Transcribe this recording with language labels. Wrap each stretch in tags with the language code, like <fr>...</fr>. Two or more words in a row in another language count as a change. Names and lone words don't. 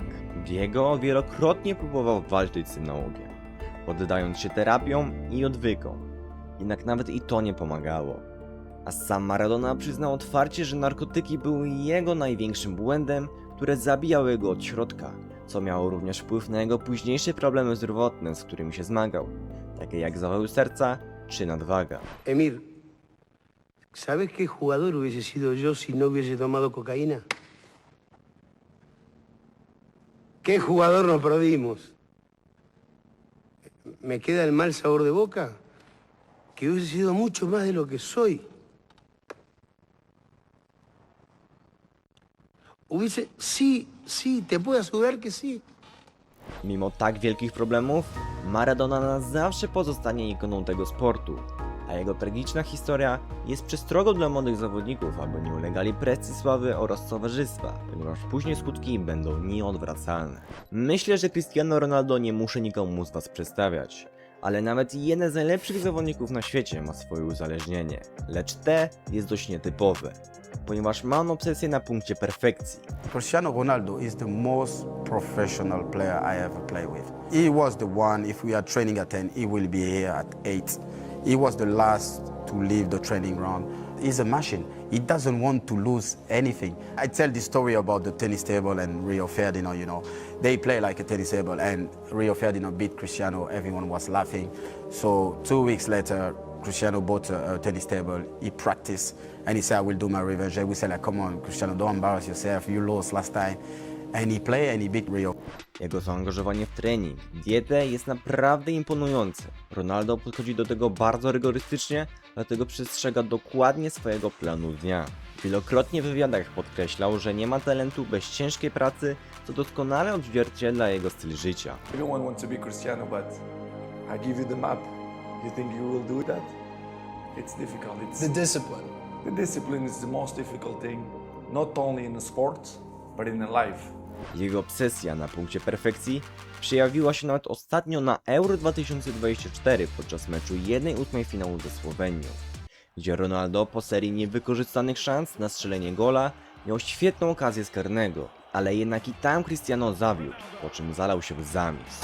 <pl>Diego wielokrotnie próbował walczyć z tym nałogiem, poddając się terapiom i odwykom, jednak nawet i to nie pomagało. A sam Maradona przyznał otwarcie, że narkotyki były jego największym błędem, które zabijały go od środka, co miało również wpływ na jego późniejsze problemy zdrowotne, z którymi się zmagał, takie jak zawały serca czy nadwaga.</pl> <es>Emir, ¿sabes qué jugador hubiese sido yo si no hubiese tomado cocaína? ¿Qué jugador nos perdimos? ¿Me queda el mal sabor de boca? Que hubiese sido mucho más de lo que soy. Hubiese... Sí, te puedo asegurar que sí.</es> <pl>Mimo tak wielkich problemów, Maradona na zawsze pozostanie ikoną tego sportu, a jego tragiczna historia jest przestrogą dla młodych zawodników, aby nie ulegali presji sławy oraz towarzystwa, ponieważ później skutki będą nieodwracalne. Myślę, że Cristiano Ronaldo nie muszę nikomu z was przedstawiać, ale nawet jeden z najlepszych zawodników na świecie ma swoje uzależnienie, lecz te jest dość nietypowe, ponieważ ma on obsesję na punkcie perfekcji.</pl> <en>Cristiano Ronaldo is the most professional player I ever played with. He was the one, if we are training at 10, he will be here at 8. He was the last to leave the training ground. He's a machine. He doesn't want to lose anything. I tell the story about the tennis table and Rio Ferdinand, you know. They play like a tennis table and Rio Ferdinand beat Cristiano. Everyone was laughing. So 2 weeks later, Cristiano bought a tennis table. He practiced and he said, I will do my revenge. And we said, like, come on, Cristiano, don't embarrass yourself. You lost last time. And he played and he beat Rio.</en> <pl>Jego zaangażowanie w trening, dietę jest naprawdę imponujące. Ronaldo podchodzi do tego bardzo rygorystycznie, dlatego przestrzega dokładnie swojego planu dnia. Wielokrotnie w wywiadach podkreślał, że nie ma talentu bez ciężkiej pracy, co doskonale odzwierciedla jego styl życia.</pl> <en>Everyone wants to be Cristiano, but I give you the map. You think you will do that? It's difficult. The discipline. The discipline is the most difficult thing, not only in the sports, but in the life.</en> <pl>Jego obsesja na punkcie perfekcji przejawiła się nawet ostatnio na Euro 2024 podczas meczu 1/8 finału ze Słowenią, gdzie Ronaldo po serii niewykorzystanych szans na strzelenie gola miał świetną okazję z karnego, ale jednak i tam Cristiano zawiódł, po czym zalał się łzami.</pl>